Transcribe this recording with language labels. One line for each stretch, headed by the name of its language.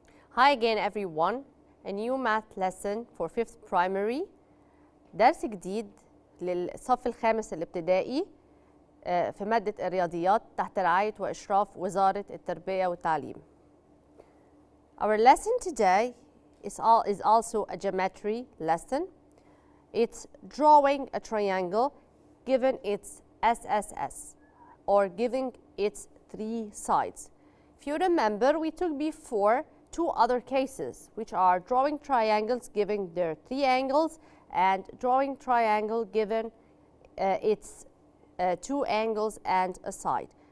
English: Hi again everyone, a new math lesson for 5th primary.
Arabic: درس جديد للصف الخامس الابتدائي في مادة الرياضيات تحت رعاية وإشراف وزارة التربية والتعليم.
English: Our lesson today is also a geometry lesson. It's drawing a triangle given its SSS or giving its 3 sides. If you remember, we took before 2 other cases, which are drawing triangles giving their 3 angles and drawing triangle given its 2 angles and a side.